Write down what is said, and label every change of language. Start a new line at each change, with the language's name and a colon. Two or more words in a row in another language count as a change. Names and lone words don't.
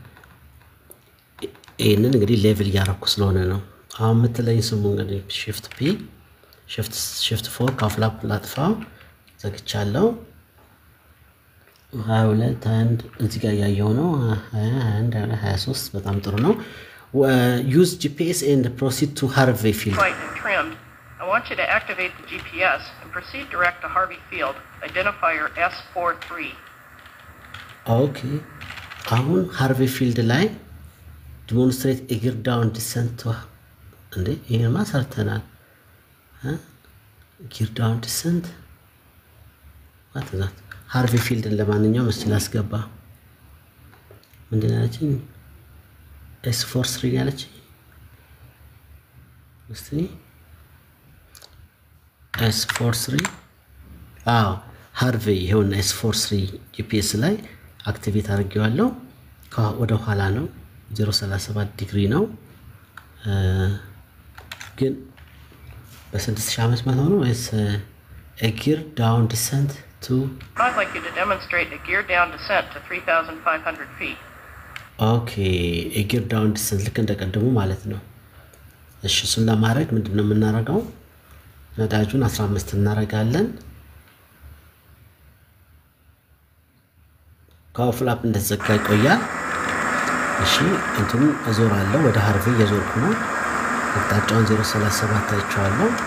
Amharic: ይሄንን እንግዲህ ሌቭል ያረኩ ስለሆነ ነው። አሁን ምትለኝ ስሙ እንግዲህ
English: shift p shift 4
Amharic: ካውፍላፕ ላጥፋው ዘግቻለሁ። 22 አንድ እዚህ ጋር ያየው ነው 21 23 በጣም ጥሩ ነው
English: use GPS and proceed to Harvey Field And trimmed. I want you to activate the GPS and proceed direct to Harvey Field, identifier S43. Okay. አሁን Harvey Field ላይ demonstrate a gear down descent to
Amharic: እንዴ ይሄማ ሰርተናል
English: gear down descent what is that Harvey Field
Amharic: ለማንኛውም እስቲ ላስገባ ምንድነው ያለችኝ S43 ያለችኝ እስቲ S43 Harvey ይሄውን S43 GPS ላይ አክቲቬት አድርጌዋለሁ ወደ ኋላ ነው 037 ዲግሪ ነው ግን በ6500 ነው ወይስ
English: a gear down descent to I'd like you to demonstrate a gear down descent to 3,500 feet. Okay, a gear down descent
Amharic: ልክ እንደቀደሙ ማለት ነው እሺ እሱን ለማድረግ ምንድነው የምናደርገው ነዳጁን 15 እናደርጋለን ካውፍላፕ እንደዘጋ ይቆያል እሺ እንትኑ አዞራለሁ ወደ ሃርቪ እየዞርኩ ነው አቅጣጫውን 037 አይቻለሁ